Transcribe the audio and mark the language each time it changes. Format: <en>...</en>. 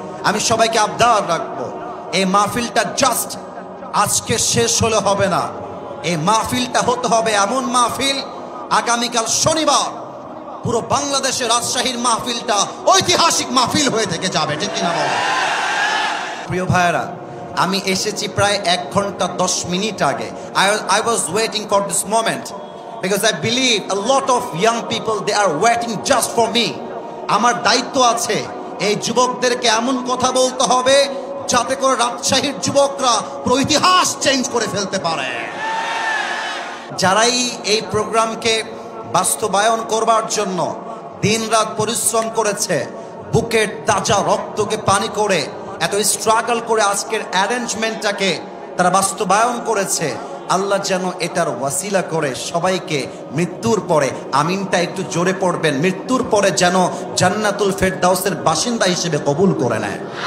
<bn>আমি সবাইকে আবদার রাখবো, এই মাহফিলটা জাস্ট আজকে শেষ হলে হবে না, এই মাহফিলটা হতে হবে এমন মাহফিল, আগামীকাল শনিবার পুরো বাংলাদেশে রাজশাহীর মাহফিলটা ঐতিহাসিক মাহফিল হয়ে থেকে যাবে, ঠিক কিনা বলো? প্রিয় ভাইয়েরা, আমি এসেছি প্রায় 1 ঘন্টা 10 মিনিট আগে।</bn> <en>I was waiting for this moment because I believe a lot of young people, they are waiting just for me.</en> <bn>আমার দায়িত্ব আছে এই যুবকদেরকে এমন কথা বলতে হবে যাতে করে রাজশাহীর যুবকরা পুরো ইতিহাস চেঞ্জ করে ফেলতে পারে। যারাই এই প্রোগ্রামকে বাস্তবায়ন করবার জন্য দিনরাত পরিশ্রম করেছে, বুকের তাজা রক্তকে পানি করে এত স্ট্রাগল করে আজকের অ্যারেঞ্জমেন্টটাকে তারা বাস্তবায়ন করেছে, আল্লাহ যেন এটার ওয়াসিলা করে সবাইকে মৃত্যুর পরে, আমিনটা একটু জোরে পড়বেন, মৃত্যুর পরে যেন জান্নাতুল ফেরদাউসের বাসিন্দা হিসেবে কবুল করে নেয়।</bn>